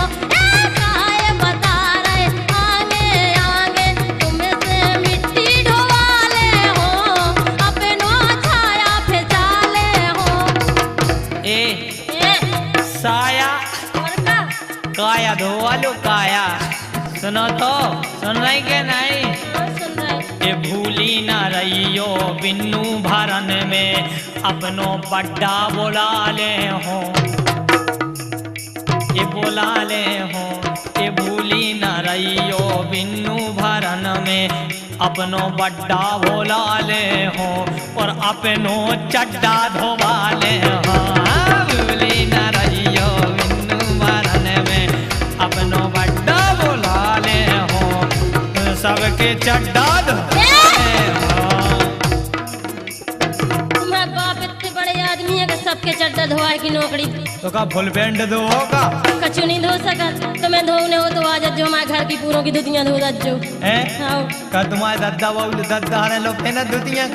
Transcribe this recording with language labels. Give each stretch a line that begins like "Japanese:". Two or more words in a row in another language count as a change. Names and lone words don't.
Bundeli: काहे बता रहे आगे आगे तुमसे मिट्टी ढोवा ले हो अपनो छाया फेंचा ले हो। ए ए साया और का काया धोवा लो काया। सुनो तो, सुन रही के नहीं? सुन रहे ये भूली ना रहियो बिन्नू भरन में अपनो बड्डा बोला ले हो। ये बोला ले हो, ये भूली ना रहियो बिन्नू भरन में अपनो बड्डा बोला ले हो और अपनो चड्डा धोवा ले हो। भूली ना रहियो बिन्नू भरन में अपनो बड्डा बोला ले हो सबके चड्डा धोवा ले हो।
Hindi: तुम्हारा बाप इतने बड़े आदमी है कि सबके चड्डा धोआ की नौकरी
Bundeli: तो का फुल बैंड दो होगा कछु नहीं धो सकत। तुम्हें धोने हो तो आज जो हमारे घर की पूरों की धुतियां धो दज्जो। हैं? आओ का तुम्हारे दादा बाबू दादा ने लोग थे ना दुतिया का